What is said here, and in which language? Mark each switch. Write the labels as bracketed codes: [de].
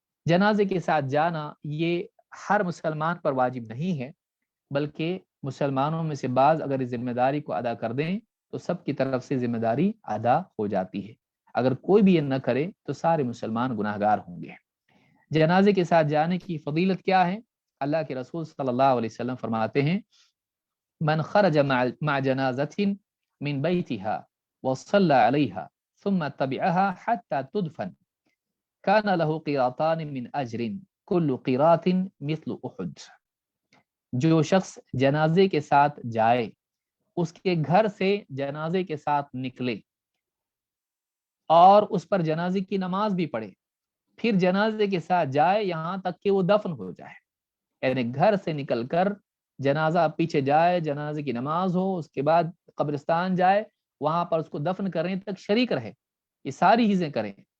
[ur] جنازے کے ساتھ جانا یہ ہر مسلمان پر واجب نہیں ہے، بلکہ مسلمانوں میں سے بعض اگر اس ذمہ داری کو ادا کر دیں تو سب کی طرف سے ذمہ داری ادا ہو جاتی ہے، اگر کوئی بھی یہ نہ کرے تو سارے مسلمان گناہگار ہوں گے۔ جنازے کے ساتھ جانے کی فضیلت کیا ہے؟ اللہ کے رسول صلی اللہ علیہ وسلم فرماتے ہیں [ar] من خرج مع جنازۃ من بيتها وصلى عليها ثم تبعها حتى تدفن كان له قيراطان من أجر كل قيراط مثل أحد. [ur] جو شخص جنازے کے ساتھ جائے، اس کے گھر سے جنازے کے ساتھ نکلے اور اس پر جنازے کی نماز بھی پڑھے، پھر جنازے کے ساتھ جائے یہاں تک کہ وہ دفن ہو جائے، یعنی گھر سے نکل کر جنازہ پیچھے جائے، جنازے کی نماز ہو، اس کے بعد قبرستان جائے، وہاں پر اس کو دفن کرنے تک شریک رہے، یہ ساری چیزیں کریں،